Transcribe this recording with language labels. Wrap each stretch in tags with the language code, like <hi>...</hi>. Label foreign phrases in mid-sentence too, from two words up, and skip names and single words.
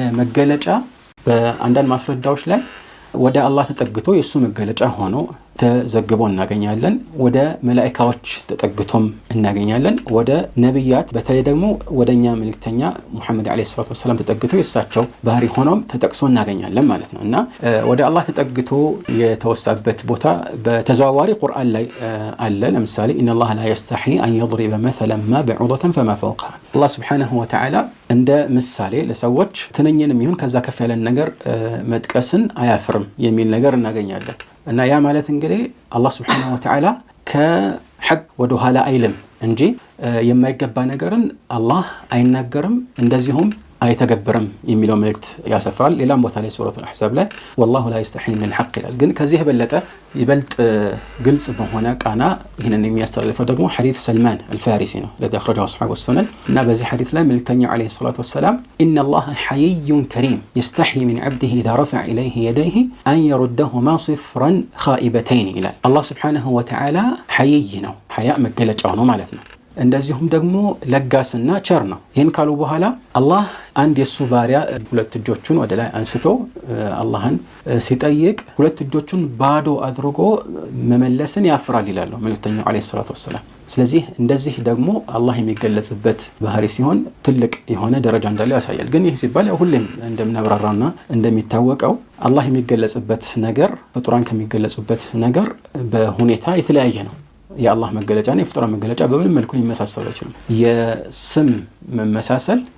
<am>መገለጫ በአንዳንድ ማስረጃዎች ላይ ወደ አላህ ተጠግቶ የሱ መገለጫ ሆኖ ተዘግቦ እናገኛለን። ወደ መላእክቶች ተጠግቶም እናገኛለን። ወደ ነብያት በተለይ ደግሞ ወደኛ መልእክተኛ ሙሐመድ</am> <ar>عليه الصلاة والسلام</ar> <am>ተጠግቶ የሳቸው ባህሪ ሆኖም ተጠቅሶ እናገኛለን ማለት ነው። እና ወደ አላህ ተጠግቶ የተወሳበት ቦታ በተዘዋዋሪ ቁርአን ላይ አለ። ለምሳሌ</am> <ar>إن الله لا يستحيي أن يضرب مثلا ما بعوضة فما فوقها</ar> <am>አላህ</am> <ar>سبحانه وتعالى</ar> <am>እንደ ምሳሌ ለሰዎች ትንኝንም ይሁን ከዛ ከፍ ያለ ነገር መጥቀስን አያፍርም የሚል ነገር እናገኛለን። እና ያ ማለት እንግዲህ አላህ</am> <ar>سبحانه وتعالى</ar> <am>ከሐቅ ወደ ኋላ አይልም እንጂ የማይገባ ነገርን አላህ አይናገርም እንደዚሁም አይተገብርም የሚለው መልእክት ያሰፍራል። ሌላም ቦታ ላይ ሱረቱ አልአሕዛብ ላይ</am> <ar>والله لا يستحي من الحق</ar> <am>ይላል። ግን ከዚህ ይበልጥ ግልጽ በሆነ ቃና ይሄንን የሚያስተላልፈው ደግሞ ሐዲስ ሰልማን አልፋሪሲ ነው</am> <ar>الذي اخرجه اصحاب السنن።</ar> <am>እና በዚህ ሐዲስ ላይ መልእክተኛው አለይሂ</am> <ar>الصلاة والسلام ان الله حيي كريم يستحي من عبده اذا رفع اليه يديه ان يردهما صفرا خائبتين</ar> <am>ይላል። አላህ</am> <ar>سبحانه وتعالى</ar> <am>حيي ነው። ሐያ መገለጫው ነው ማለት ነው። እንደዚሁም ደግሞ ለጋስና ቸር ነው። ይሄን ካሉ በኋላ አላህ አንድ የሱ ባሪያ ሁለት እጆቹን ወደ ላይ አንስቶ አላህን ሲጠይቅ ሁለት እጆቹን ባዶ አድርጎ መመለስን ያፍራል ይላሉ መልእክተኛው</am> <ar>عليه الصلاة والسلام።</ar> <am>ስለዚህ እንደዚህ ደግሞ አላህ የሚገለጽበት ባህሪ ሲሆን ትልቅ የሆነ ደረጃ እንዳለው ያሳያል። ግን ይህ ሲባል ሁሌም እንደምናብራራውና እንደሚታወቀው አላህ የሚገለጽበት ነገር ፍጡራን ከሚገለጹበት ነገር በሁኔታ የተለያየ ነው። የአላህ መገለጫና የፍጡራን መገለጫ በምንም መልኩ ሊመሳሰሉ አይችሉም። የስም መመሳሰል</am>